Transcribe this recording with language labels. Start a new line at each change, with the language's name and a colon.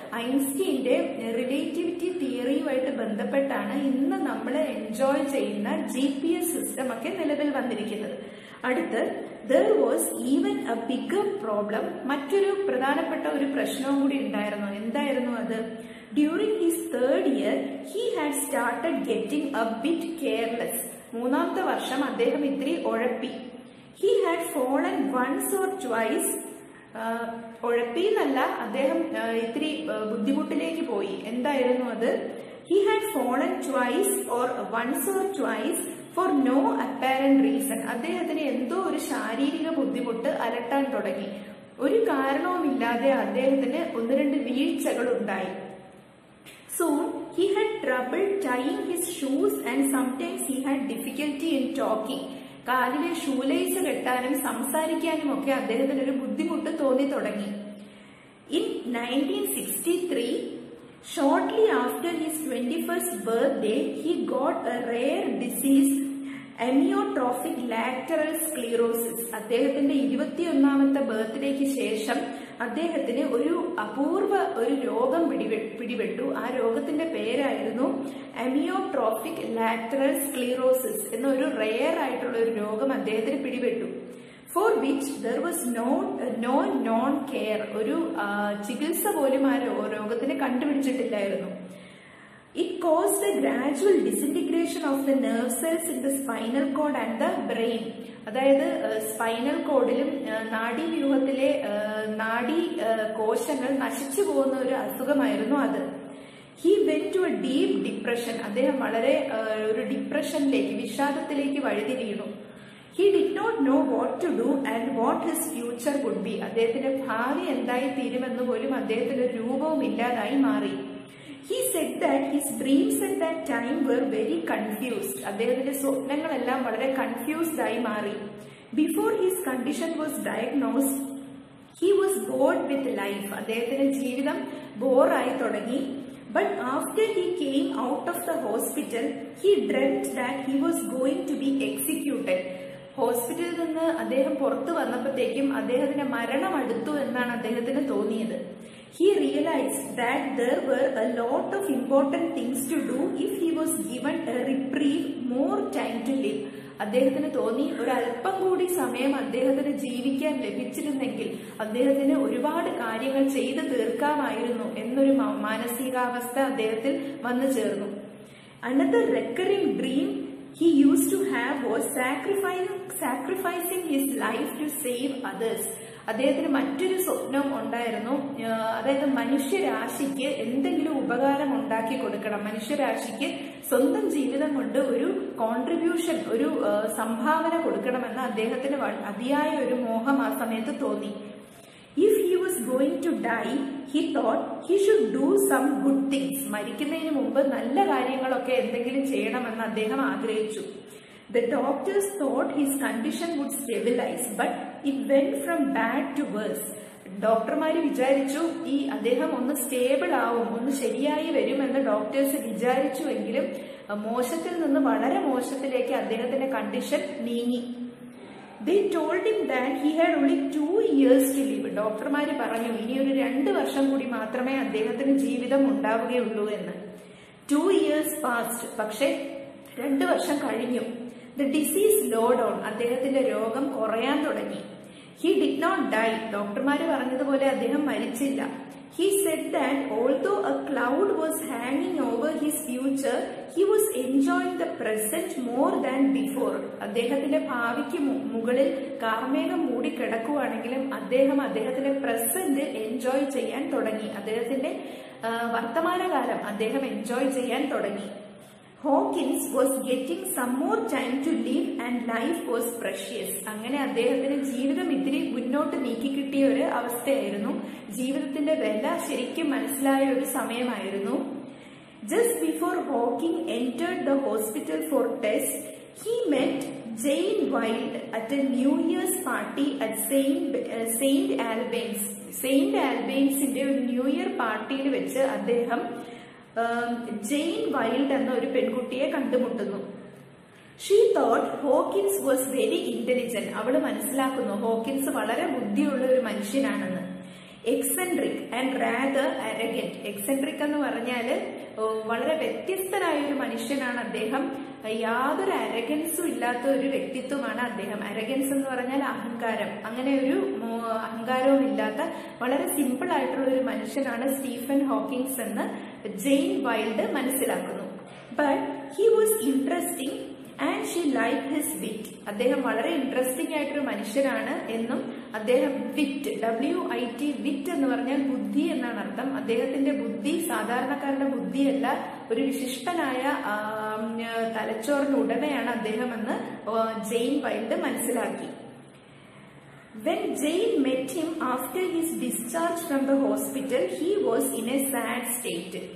Malayalam: ഐൻസ്റ്റീന്റെ relativity തിയറിയുമായിട്ട് ബന്ധപ്പെട്ടാണ് ഇന്ന് നമ്മൾ എൻജോയ് ചെയ്യുന്ന GPS സിസ്റ്റം ഒക്കെ നിലവിൽ വന്നിരിക്കുന്നത്. അടുത്ത്
English: there was even a bigger problem.
Malayalam: മറ്റൊരു പ്രധാനപ്പെട്ട ഒരു പ്രശ്നവും കൂടി ഉണ്ടായിരുന്നു. എന്തായിരുന്നു അത്?
English: During his third year, he had started getting a bit careless.
Malayalam: മൂന്നാമത്തെ വർഷം അദ്ദേഹം ഇത്തിരി ഉഴപ്പി.
English: He had fallen once or twice.
Malayalam: ഉഴപ്പി എന്നല്ല, അദ്ദേഹം ഇത്തിരി ബുദ്ധിമുട്ടിലേക്ക് പോയി. എന്തായിരുന്നു അത്?
English: He had fallen twice or once or twice for no apparent reason.
Malayalam: അദ്ദേഹത്തിന് എന്തോ ഒരു ശാരീരിക ബുദ്ധിമുട്ട് അലട്ടാൻ തുടങ്ങി. ഒരു കാരണവുമില്ലാതെ അദ്ദേഹത്തിന് 1-2 വീഴ്ചകൾ ഉണ്ടായി.
English: Soon he had trouble tying his shoes and sometimes he had difficulty in talking.
Malayalam: കാലിലെ ഷൂലേസ് കെട്ടാനും സംസാരിക്കാനും ഒക്കെ അദ്ദേഹത്തിന് ഒരു ബുദ്ധിമുട്ട് തോന്നി തുടങ്ങി.
English: In 1963, shortly after his 21st birthday, he got a rare disease, amyotrophic lateral sclerosis.
Malayalam: അദ്ദേഹത്തിന്റെ 21ാമത്തെ ബർത്ത്ഡേക്ക് ശേഷം അദ്ദേഹത്തിന് ഒരു അപൂർവ ഒരു രോഗം പിടിപെട്ടു. ആ രോഗത്തിന്റെ പേരായിരുന്നു അമിയോട്രോഫിക് ലാറ്ററൽ സ്ക്ലീറോസിസ് എന്നൊരു റെയർ ആയിട്ടുള്ള ഒരു രോഗം അദ്ദേഹത്തിന് പിടിപെട്ടു.
English: For which there was no known care.
Malayalam: ഒരു ചികിത്സ പോലും ആ രോഗത്തിന് കണ്ടുപിടിച്ചിട്ടില്ലായിരുന്നു.
English: It caused the gradual disintegration of the nerve cells in the spinal cord and the brain.
Malayalam: അതായത് സ്പൈനൽ കോഡിലും നാഡീവ്യൂഹത്തിലെ നാഡീ കോശങ്ങൾ നശിച്ചു പോകുന്ന ഒരു അസുഖമായിരുന്നു അത്.
English: He went to a deep depression.
Malayalam: അദ്ദേഹം വളരെ ഒരു ഡിപ്രഷനിലേക്ക്, വിഷാദത്തിലേക്ക് വഴുതി വീണു.
English: He did not know what to do and what his future would be.
Malayalam: അദ്ദേഹത്തിന്റെ ഭാവി എന്തായി തീരുമെന്ന് പോലും അദ്ദേഹത്തിന്റെ രൂപവും ഇല്ലാതായി മാറി.
English: He said that his dreams at that time were very confused.
Malayalam: അദ്ദേഹത്തിന്റെ സ്വപ്നങ്ങളെല്ലാം വളരെ കൺഫ്യൂസ്ഡ് ആയി മാറി.
English: Before his condition was diagnosed, he was bored with life.
Malayalam: അദ്ദേഹത്തിന്റെ ജീവിതം ബോറായി തുടങ്ങി.
English: But after he came out of the hospital, he dreamt that he was going to be executed.
Malayalam: ഹോസ്പിറ്റലിൽ നിന്ന് അദ്ദേഹം പുറത്തു വന്നപ്പോഴത്തേക്കും അദ്ദേഹത്തിന്റെ മരണം അടുത്തു എന്നാണ് അദ്ദേഹത്തിന് തോന്നിയത്.
English: He realized that there were a lot of important things to do if he was given a reprieve, more time to live.
Malayalam: അദ്ദേഹത്തിന് തോന്നി ഒരല്പം കൂടി സമയം അദ്ദേഹത്തിന് ജീവിക്കാൻ ലഭിച്ചിരുന്നെങ്കിൽ അദ്ദേഹത്തിന് ഒരുപാട് കാര്യങ്ങൾ ചെയ്തു തീർക്കാമായിരുന്നു എന്നൊരു മാനസികാവസ്ഥ അദ്ദേഹത്തിൽ വന്നു ചേർന്നു.
English: Another recurring dream he used to have was sacrificing his life to save others.
Malayalam: അദ്ദേഹത്തിന് മറ്റൊരു സ്വപ്നം ഉണ്ടായിരുന്നു, അതായത് മനുഷ്യരാശിക്ക് എന്തെങ്കിലും ഉപകാരം ഉണ്ടാക്കി കൊടുക്കണം, മനുഷ്യരാശിക്ക് സ്വന്തം ജീവിതം കൊണ്ട് ഒരു കോൺട്രിബ്യൂഷൻ, ഒരു സംഭാവന കൊടുക്കണമെന്ന് അദ്ദേഹത്തിന് അതിയായ ഒരു മോഹം ആ സമയത്ത് തോന്നി.
English: If he was going to die, he thought he should do some good things.
Malayalam: മരിക്കുന്നതിന് മുമ്പ് നല്ല കാര്യങ്ങളൊക്കെ എന്തെങ്കിലും ചെയ്യണമെന്ന് അദ്ദേഹം ആഗ്രഹിച്ചു.
English: The doctors thought his condition would stabilize, but it went from bad to worse.
Malayalam: ഡോക്ടർമാര് വിചാരിച്ചു അദ്ദേഹം ഒന്ന് സ്റ്റേബിൾ ആവും, ഒന്ന് ശരിയായി വരുമെന്ന് ഡോക്ടേഴ്സ് വിചാരിച്ചുവെങ്കിലും മോശത്തിൽ നിന്ന് വളരെ മോശത്തിലേക്ക് അദ്ദേഹത്തിന്റെ കണ്ടീഷൻ നീങ്ങി.
English: They told him that he had only 2 years to live.
Malayalam: ഡോക്ടർമാര് പറഞ്ഞു ഇനി ഒരു 2 വർഷം കൂടി മാത്രമേ അദ്ദേഹത്തിന് ജീവിതം ഉണ്ടാവുകയുള്ളൂ എന്ന്.
English: 2 years passed.
Malayalam: പക്ഷെ 2 വർഷം കഴിഞ്ഞു.
English: The disease slowed on.
Malayalam: അദ്ദേഹത്തിന്റെ രോഗം കുറയാൻ തുടങ്ങി.
English: He did not die.
Malayalam: ഡോക്ടർമാര് പറഞ്ഞതുപോലെ അദ്ദേഹം മരിച്ചില്ല.
English: He said that although a cloud was hanging over his future, he was enjoying the present more than before.
Malayalam: അദ്ദേഹത്തിന്റെ ഭാവിക്ക് മുകളിൽ കാർമേഘം മൂടിക്കിടക്കുവാണെങ്കിലും അദ്ദേഹത്തിന്റെ പ്രസന്റ് എൻജോയ് ചെയ്യാൻ തുടങ്ങി. അദ്ദേഹത്തിന്റെ വർത്തമാനകാലം അദ്ദേഹം എൻജോയ് ചെയ്യാൻ തുടങ്ങി.
English: Hawkins was getting some more time to live and life was precious.
Malayalam: അങ്ങനെ അദ്ദേഹത്തിന് ജീവിതം ഇത്തിരി മുന്നോട്ട് നീക്കി കിട്ടിയ ഒരു അവസ്ഥയായിരുന്നു. ജീവിതത്തിന്റെ വില ശരിക്കും മനസ്സിലായ ഒരു സമയമായിരുന്നു.
English: Just before Hawking entered the hospital for tests, he met Jane Wilde at a New Year's party at Saint Albans.
Malayalam: Saint Albansന്റെ ഒരു ന്യൂ ഇയർ പാർട്ടിയിൽ വെച്ച് അദ്ദേഹം ജെയിൻ വൈൽഡ് എന്ന ഒരു പെൺകുട്ടിയെ കണ്ടുമുട്ടുന്നു.
English: She thought Hawkins was very intelligent.
Malayalam: അവള് മനസ്സിലാക്കുന്നു ഹോക്കിൻസ് വളരെ ബുദ്ധിയുള്ള ഒരു മനുഷ്യനാണെന്ന്.
English: Eccentric and rather arrogant.
Malayalam: എക്സെൻട്രിക് എന്ന് പറഞ്ഞാല് വളരെ വ്യത്യസ്തനായ ഒരു മനുഷ്യനാണ് അദ്ദേഹം. യാതൊരു അരഗൻസും ഇല്ലാത്ത ഒരു വ്യക്തിത്വമാണ് അദ്ദേഹം. അരഗൻസ് എന്ന് പറഞ്ഞാൽ അഹങ്കാരം. അങ്ങനെ ഒരു അഹങ്കാരവും ഇല്ലാത്ത വളരെ സിമ്പിൾ ആയിട്ടുള്ള ഒരു മനുഷ്യനാണ് സ്റ്റീഫൻ ഹോക്കിൻസ് എന്ന് ജെയിൻ വൈൽഡ് മനസ്സിലാക്കുന്നു.
English: But he was interesting and she like his wit.
Malayalam: അദ്ദേഹം വളരെ ഇൻട്രസ്റ്റിംഗ് ആയിട്ടൊരു മനുഷ്യനാണ് എന്നും അദ്ദേഹം വിറ്റ്, WIT, വിറ്റ് എന്ന് പറഞ്ഞാൽ ബുദ്ധി എന്നാണ് അർത്ഥം. അദ്ദേഹത്തിന്റെ ബുദ്ധി സാധാരണക്കാരുടെ ബുദ്ധിയല്ല, ഒരു വിശിഷ്ടനായ തലച്ചോറിന് ഉടമയാണ് അദ്ദേഹമെന്ന് ജെയിൻ വൈൽഡ് മനസ്സിലാക്കി.
English: When Jane met him after his discharge from the hospital, he was in a sad state.